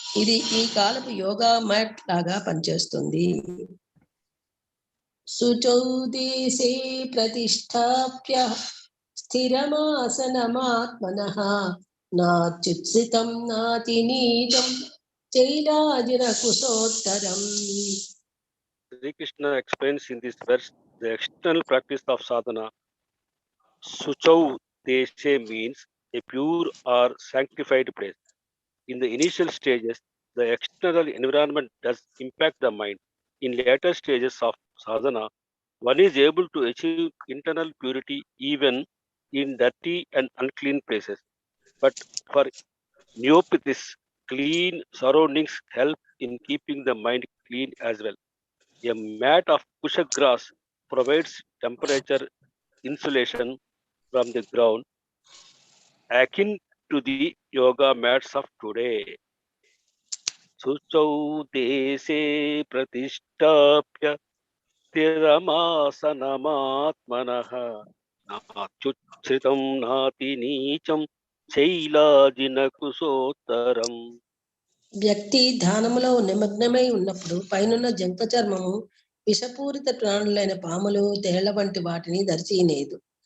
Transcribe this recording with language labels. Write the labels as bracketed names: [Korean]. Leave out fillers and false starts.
[Telugu] ఇది ఈ కాలపు యోగా మ్యాట్ లాగా పనిచేస్తుంది. [Sanskrit] శుచౌ దేశే ప్రతిష్టాప్య స్థిరమాసనమాత్మనః నాత్యుత్సితం నాతి నీచం చైలాజిన కుశోత్తరం. [English] Sri Krishna explains in this verse the external practice of sadhana. Suchau deshe means a pure or sanctified place. In the initial stages, the external environment does impact the mind. In later stages of sadhana, one is able to achieve internal purity even in dirty and unclean places. But for neophytes, clean surroundings help in keeping the mind clean as well. A mat of kusha grass provides temperature insulation from the ground, akin to the yoga mats of today. [Sanskrit] Suchau deshe pratishthapya స్థిరమాసనమాత్మనః నాత్యుచ్ఛ్రితం నాతి నీచం చైలాజిన కుశోత్తరం. [Telugu] వ్యక్తి ధ్యానములో నిమగ్నమై ఉన్నప్పుడు పైనున్న జంక చర్మము విషపూరిత ప్రాణులైన పాములు, తేళ్ల వంటి వాటిని దరిచేయలేదు.